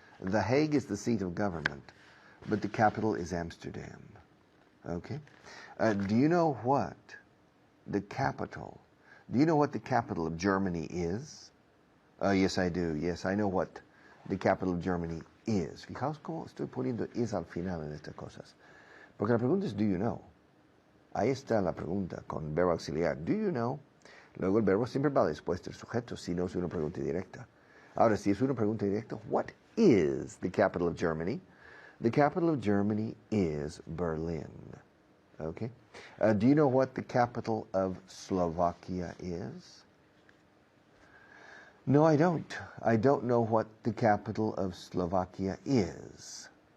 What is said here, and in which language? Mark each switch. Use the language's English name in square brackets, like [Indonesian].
[English] The Hague is the seat of government, but the capital is Amsterdam. Okay? Do you know what the capital, do you know what the capital of Germany is? Yes, I do. Yes, I know what the capital of Germany is. [Spanish] Fijaos cómo estoy poniendo is al final en estas cosas. Porque la pregunta es, [English] do you know? [Spanish] Ahí está la pregunta con verbo auxiliar. [English] Do you know? [Spanish] Luego el verbo siempre va después del sujeto, si no es una pregunta directa. Ahora, si es una pregunta directa, [English] what is the capital of Germany? The capital of Germany is Berlin. Okay. Do you know what the capital of Slovakia is? No, I don't. I don't know what the capital of Slovakia is.